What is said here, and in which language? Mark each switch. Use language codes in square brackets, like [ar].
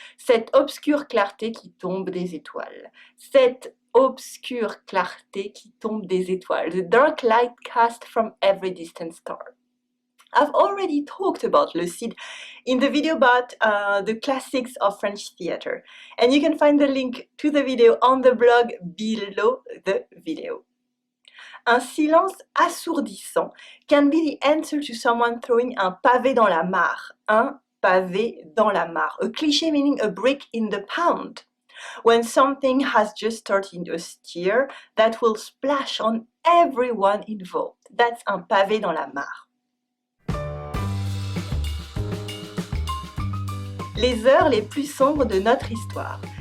[fr] Cette obscure clarté qui tombe des étoiles. Cette obscure clarté qui tombe des étoiles. [en] The dark light cast from every distant star. I've already talked about Le Cid in the video about the classics of French theater, and you can find the link to the video on the blog below the video. Un silence assourdissant can be the answer to someone throwing un pavé dans la mare. Un pavé dans la mare. A cliché meaning a brick in the pond. When something has just started a stir that will splash on everyone involved. That's un pavé dans la mare. [fr] Les heures les plus sombres de notre histoire.